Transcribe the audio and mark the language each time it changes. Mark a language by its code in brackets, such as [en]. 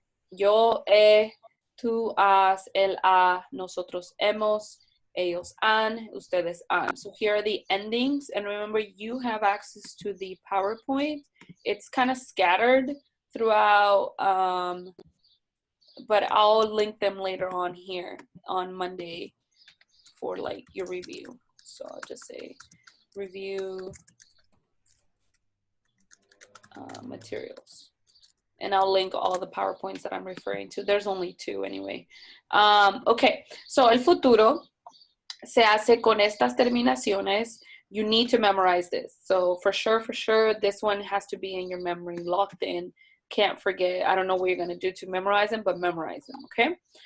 [es] Yo, tú, has, él, ha, nosotros hemos, ellos han, ustedes han. [en] So here are the endings. And remember, you have access to the PowerPoint. It's kind of scattered throughout, but I'll link them later on here on Monday for like your review. So I'll just say review materials. And I'll link all the PowerPoints that I'm referring to. There's only 2 anyway. Okay, so [es] el futuro se hace con estas terminaciones. [en] You need to memorize this. So for sure, this one has to be in your memory, locked in. Can't forget. I don't know what you're going to do to memorize them, but memorize them, okay?